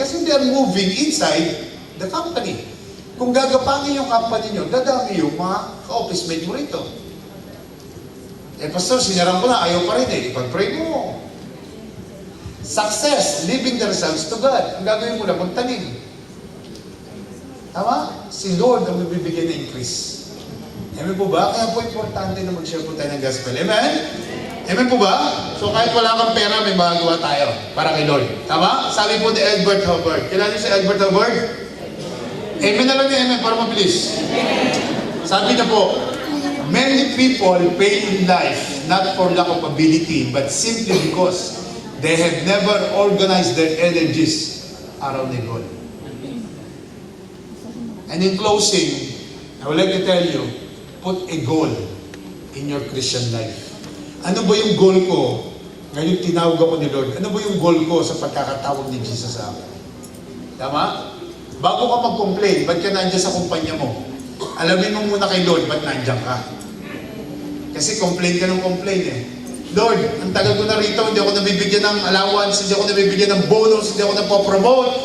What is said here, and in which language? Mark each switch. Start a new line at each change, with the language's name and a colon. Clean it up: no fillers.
Filipino: Kasi
English: they are moving inside the company.
Filipino: Kung gagapangin yung company nyo, dadami yung mga ka-office mate mo rito. Eh, Pastor, sinarang ko na, ayaw pa rin eh. Ipag-pray mo.
English: Success, leaving the results to God.
Filipino: Ang gagawin mo lang, magtanim. Tama? Si Lord ang magbibigay ng increase. Amen po ba? Kaya po importante na mag-share po tayo ng gospel. Amen? Amen po ba? So kahit wala kang pera, may magagawa tayo para kay Lord. Tama? Sabi po ni Albert Hubbard. Kilala niyo si Albert Hubbard? Amen na lang niya, amen, para mabilis. Sabi na po,
English: many people fail in life not for lack of ability, but simply because they have never organized their energies around a goal. And in closing, I would like to tell you, put a goal in your Christian life.
Filipino: Ano ba yung goal ko? Ngayon tinawag ako ni Lord. Ano ba yung goal ko sa pagkakatawag ni Jesus sa akin? Tama? Bago ka mag-complain, ba't ka nandiyan sa kumpanya mo? Alamin mo muna kay Lord, ba't nandiyan ka? Kasi complain ka ng complain eh. Lord, ang tagal ko na rito, hindi ako nabibigyan ng allowance, hindi ako nabibigyan ng bonus, hindi ako napopromote.